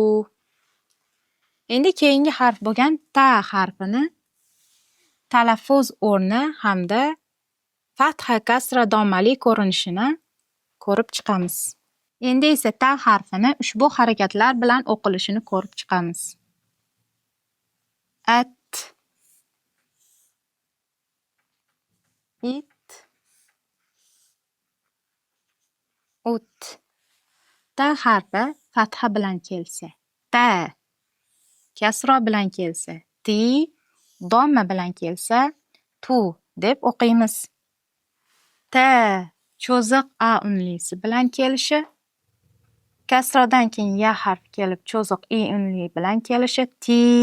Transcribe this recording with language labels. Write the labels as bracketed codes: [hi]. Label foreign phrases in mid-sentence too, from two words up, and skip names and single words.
[uz] Endi keyingi harf bo'lgan ta harfini talaffuz o'rni hamda fatha, kasra, dommali ko'rinishini ko'rib chiqamiz. Endi esa ta harfini ushbu harakatlar bilan o'qilishini ko'rib chiqamiz. At, it, ut. Ta harfi fatha bilan kelsa, ta. Kasra bilan kelsa, ti. Domma bilan kelsa, tu deb o'qiymiz. Ta cho'ziq a unlisi bilan kelishi, kasradan keyin ya harfi kelib cho'ziq i unli bilan kelishi, ti.